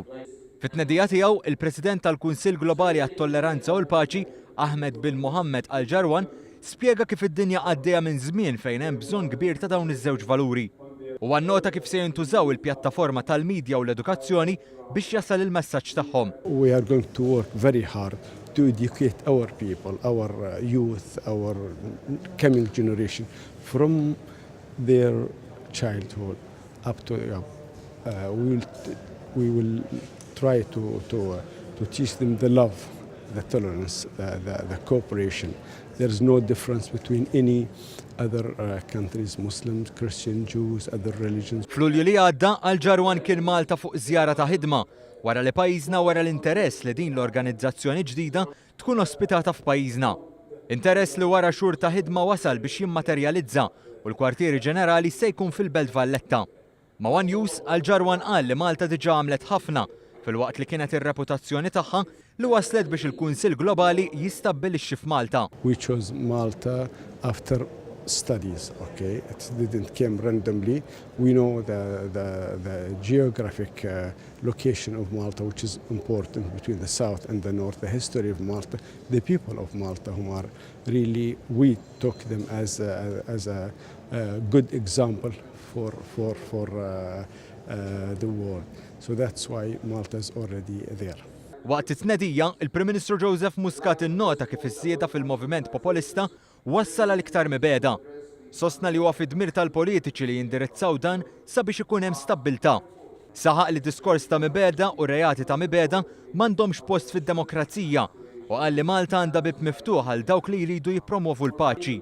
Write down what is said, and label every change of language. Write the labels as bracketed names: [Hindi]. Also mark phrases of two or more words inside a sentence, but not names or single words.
[Maltese] Fit-tnedija tiegħu, il-President tal-Kunsill Globali għat-Tolleranza u l-Paċi, Ahmed bin Mohammed Al-Jarwan, spjega kif id-dinja għaddejja minn żmien fejn hemm bżonn kbir ta' dawn iż-żewġ valuri. U għannota kif se jintużaw il-pjattaforma tal-medja u l-edukazzjoni biex jasal il-messaġġ tagħhom. [English] We are going to work very hard to educate our people, our youth, our coming generation from their childhood up to we will try to teach them the love, the tolerance, the cooperation. There is no difference between any other countries, Muslims, Christians, Jews, other religions. [Maltese] F'Lulju li għadda, Al-Jarwan kien Malta fuq żjara ta' ħidma wara li pajjiżna wara l-interess li din l-organizzazzjoni ġdida tkun ospitata f'pajjiżna. Interess li wara xhur ta' ħidma wasal biex jimmaterjalizza u l-kwartieri ġenerali se jkun fil-Belt Valletta. Ma' One News, Al-Jarwan qal li Malta diġà għamlet ħafna fil-waqt li kienet ir-reputazzjoni tagħha li waslet biex il-Kunsill Globali jistabbilixxi f'Malta. [English] We chose Malta after studies, okay? It didn't come randomly. We know the geographic location of Malta, which is important between the south and the north, the history of Malta, the people of Malta who are really, we took them as a good example for the world. So that's why Malta is already there. [Maltese] Waqt it-tnedija, il-Prim Ministru Joseph Muscat innota kif iż-żieda fil-moviment populista wassal għal iktar mibeda. Sostna li huwa fid-dmir tal-politiċi li jindirizzaw dan sabiex ikun hemm stabbiltà. Saħaq li diskors ta' mibeda u reati ta' mibeda m'għandhomx post fid-demokrazija u qal li Malta għandha bib miftuħ għal dawk li jridu jippromovu l-paċi.